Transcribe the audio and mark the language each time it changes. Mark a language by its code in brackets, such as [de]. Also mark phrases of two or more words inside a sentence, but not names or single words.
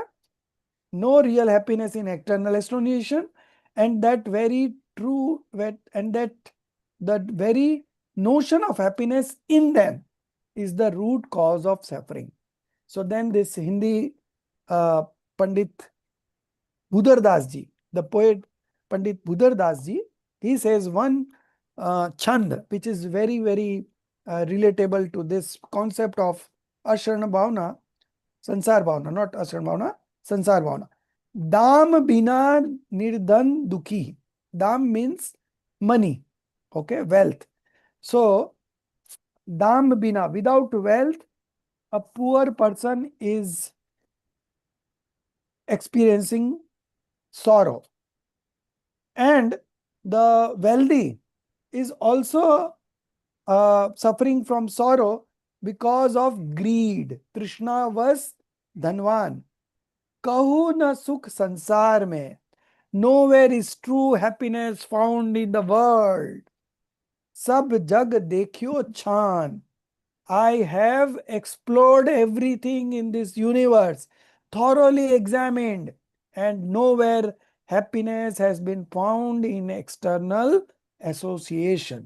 [en] No real happiness in external association, and that very true, and that the very notion of happiness in them is the root cause of suffering. So then this Hindi Pandit Budhar Das ji, the poet Pandit Budhar Das ji, he says one chand which is very, very relatable to this concept of Ashrana Bhavana, Sansar Bhavana, not Ashrana Bhavana, Sansar Bhavana. [hi] दाम बिना निर्धन दुखी. [en] Dam means money, okay, wealth. So, [hi] दाम बिना, [en] without wealth, a poor person is experiencing sorrow. And the wealthy is also suffering from sorrow because of greed. [hi] तृष्णा वश धनवान. कहूँ न सुख संसार में. [en] Nowhere is true happiness found in the world. [hi] सब जग देख्यो छान. [en] I have explored everything in this universe, thoroughly examined, and nowhere happiness has been found in external association.